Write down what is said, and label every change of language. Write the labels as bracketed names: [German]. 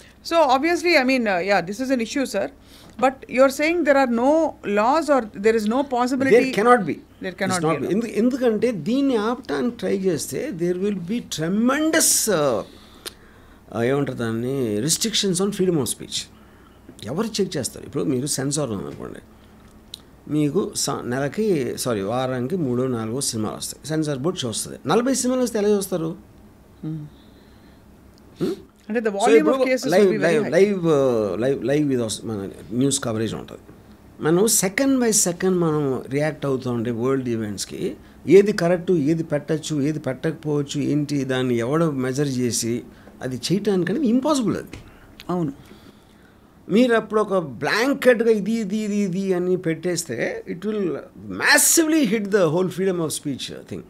[English] So obviously, I mean, this is an issue, sir. But you're saying there are no laws or there is no possibility. There cannot be. There cannot be. [Telugu] ఎందుకంటే దీన్ని ఆపటానికి try చేస్తే [English] there will be tremendous [Telugu] ఏమంటారు దాన్ని, [English] restrictions on freedom of speech. [Telugu] ఎవరు check చేస్తారు? ఇప్పుడు మీరు censor ఉందనుకోండి, మీకు నెలకి వారానికి 3-4 సినిమాలు వస్తాయి, సెన్సార్ బోర్డ్ చూస్తుంది. 40 సినిమాలు వస్తే ఎలా చూస్తారు? [English] అంటే the volume of cases will be very high. [Telugu] Live ఇది మన న్యూస్ కవరేజ్ ఉంటుంది. మనం సెకండ్ బై సెకండ్ మనం రియాక్ట్ అవుతూ ఉంటే వరల్డ్ ఈవెంట్స్కి ఏది కరెక్టు, ఏది పెట్టచ్చు, ఏది పెట్టకపోవచ్చు, ఏంటి దాన్ని ఎవడో మెజర్ చేసి అది చేయటానికని ఇంపాసిబుల్ అది. అవును. మీరు అప్పుడు ఒక బ్లాంకెట్గా ఇది అని పెట్టేస్తే [English] It will massively hit the whole freedom of speech thing.